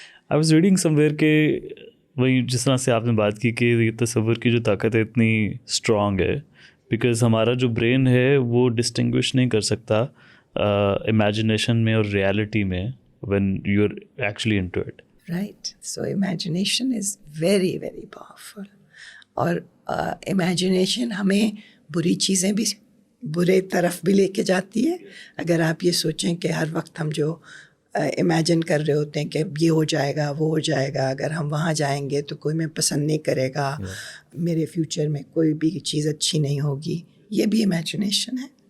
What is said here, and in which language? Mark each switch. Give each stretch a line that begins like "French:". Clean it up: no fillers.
English: I was reading somewhere
Urdu: کہ وہی جس طرح سے آپ نے بات کی کہ یہ تصور کی جو طاقت ہے اتنی اسٹرانگ ہے، بیکاز ہمارا جو برین ہے وہ ڈسٹنگوش نہیں کر سکتا امیجنیشن میں اور ریالٹی میں
English: when you're actually into it. Right. So imagination is very, very powerful.
Urdu: اور imagination ہمیں بری چیزیں بھی برے طرف بھی لے کے جاتی ہے. اگر آپ یہ سوچیں کہ ہر وقت ہم جو امیجن کر رہے ہوتے ہیں کہ یہ ہو جائے گا، وہ ہو جائے گا، اگر ہم وہاں جائیں گے تو کوئی میں پسند نہیں کرے گا، میرے فیوچر میں کوئی بھی چیز اچھی نہیں ہوگی، یہ بھی امیجنیشن ہے.